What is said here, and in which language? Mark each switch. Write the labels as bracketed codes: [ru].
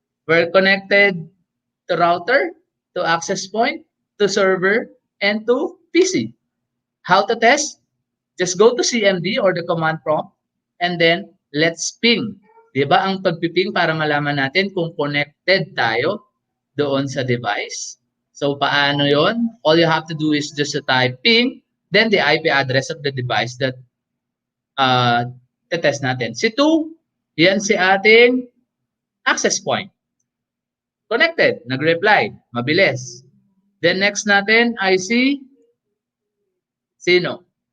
[en] We're connected to router, to access point, to server, and to PC. How to test? Just go to CMD or the command prompt, and then let's ping. [tl] Diba ang pagpiping para malaman natin kung connected tayo doon sa device? So, paano yon? [en] All you have to do is just to type ping, then the IP address of the device that test natin. [tl] Si 2, yan si ating access point. Connected, nag-reply, mabilis. Then next natin ay si sino?